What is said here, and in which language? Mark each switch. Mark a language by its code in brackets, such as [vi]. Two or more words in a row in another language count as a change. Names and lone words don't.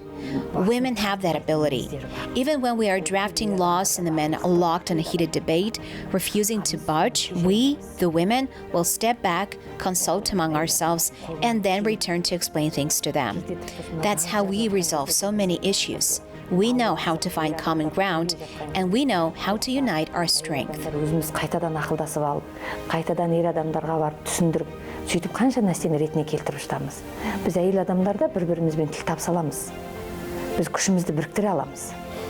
[en] Women have that ability. Even when we are drafting laws and the men are locked in a heated debate, refusing to budge, we, the women, will step back, consult among ourselves, and then return to explain things to them. That's how we resolve so many issues. We know how to find common ground, and we know how to unite our strength. [kk] Өзіміз қайтадан ақылдасып алып, қайтадан ер адамдарға барып түсіндіріп, сөйтіп қанша нәрсені ретіне келтіріп жатамыз. Біз әйел адамдарда бір-бірімізбен тіл табыса аламыз. Біз күшімізді біріктіре аламыз.